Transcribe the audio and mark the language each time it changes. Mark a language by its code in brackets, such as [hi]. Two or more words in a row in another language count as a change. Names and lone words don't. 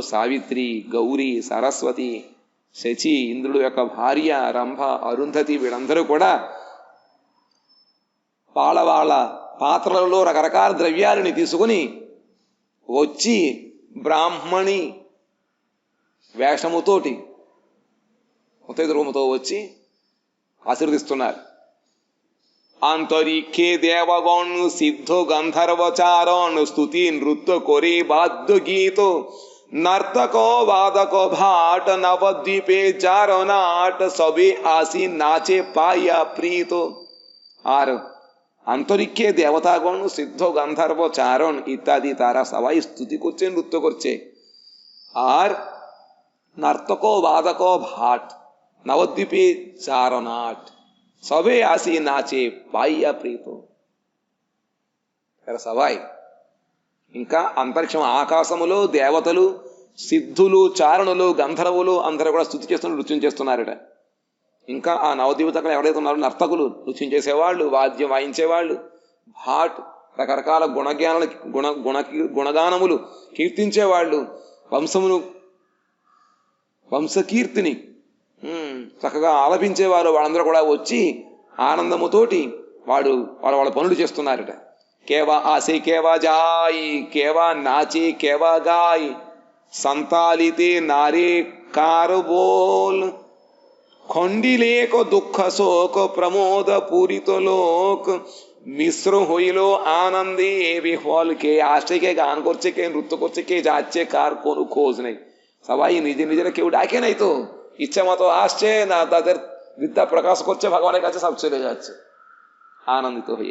[te] సావిత్రి, గౌరీ, సరస్వతి, శచి, ఇంద్రుడు యొక్క భార్య రంభ, అరుంధతి, వీళ్ళందరూ కూడా వాళ్ళ పాత్రలలో రకరకాల ద్రవ్యాలని తీసుకుని వచ్చి బ్రాహ్మణి వేషముతోటి ముత్తైదు రూపంతో వచ్చి ఆశీర్వదిస్తున్నారు. [bn] আন্তরিক্ষে দেবগণ সিদ্ধ গন্ধর্বচারণ স্তুতি নৃত্য করে বাদ্য গীত নর্তক বাদক ভাট নবদ্বীপে চারনাট সবে আসি নাচে পাইয়া প্রীত। আর আন্তরিক্ষে দেবতাগণ, সিদ্ধ গান্ধর্ব, চারণ ইত্যাদি তারা সবাই স্তুতি করছে, নৃত্য করছে। আর নর্তক বাদক ভাট নবদ্বীপে চারনাট সবে আসি নাচে পাইয়া ప్రీత। [te] సబాయ్ ఇంకా అంతరిక్షం ఆకాశములో దేవతలు, సిద్ధులు, చారణులు, గంధర్వులు అందరూ కూడా స్తుతి చేస్తున్నారు, నృత్యం చేస్తున్నారట. ఇంకా ఆ నవద్వీపతలు ఎవరైతే ఉన్నారో నర్తకులు, నృత్యం చేసేవాళ్ళు, వాద్యం వాయించేవాళ్ళు, భాట్ రకరకాల గుణగానములు కీర్తించేవాళ్ళు, వంశకీర్తిని చక్కగా ఆలపించేవారు, వాళ్ళందరూ కూడా వచ్చి ఆనందముతోటి వాళ్ళ పనులు చేస్తున్నారట. [bn] কেবা আসে কেবা যায় কেবা নাচে কেবা গায় সম্ভালিতে নারে কার বল খণ্ডিলেক দুঃখ শোক প্রমোদ পূরিত লোক মিশ্র হইল আনন্দে বিফল। কে আসছে, কে গান করছে, কে নৃত্য করছে, কে যাচ্ছে, কার কোনো খোঁজ নেই। সবাই নিজেরা কেউ ডাকে নাই তো, ইচ্ছা মতো আসছে না, তাদের বিদ্যা প্রকাশ করছে ভগবানের কাছে, সব চলে যাচ্ছে আনন্দিত হয়ে।